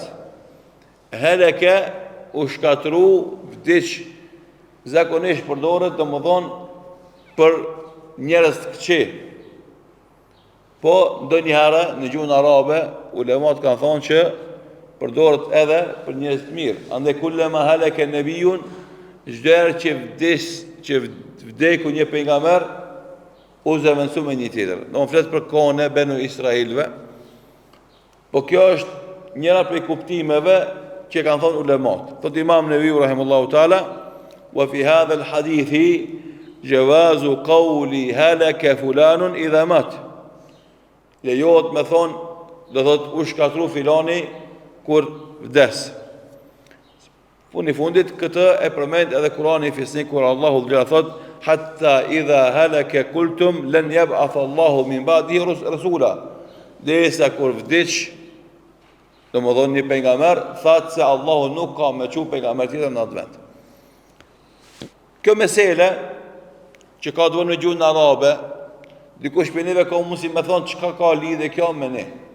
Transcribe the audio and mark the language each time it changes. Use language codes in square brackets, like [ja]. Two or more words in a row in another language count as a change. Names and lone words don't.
[sq] Heleke u shkatru, vdiq, zakonisht përdoret të më thonë për njerëz të këqij. Po ndonjëherë në gjuhën arabe ulemat kanë thonë që përdoret edhe për njerëz të mirë. [ar] Andaj كلما هلك نبي, [sq] çdo herë që vdeku një pejgamber, u zëvendësu me një tjetër. Do të flet për kohën e Benu Israilëve. Po kjo është njëra prej kuptimeve që kanë thonë ulemat. [ar] Thot Imam Neviu رحمه الله تعالى وفي هذا الحديث جواز قول هلك فلان إذا مات. [sq] Lejohet me thonë, do thot u shkatru filani kur vdes. Fundi fundit këtë e përmend edhe Kurani fisnik kur Allahu dhe thot [ar] حتى إذا هلك قلتم لن يبعث الله من بعده رسولا. [sq] Derisa kur vdiq, domethënë një pejgamber, thatë se Allahu nuk ka me çu pejgamber tjetër në atë vend. Kjo mesele që ka të bëjë me gjuhën arabe, dikush për neve ka mundësi me thonë çka ka lidhje kjo me ne.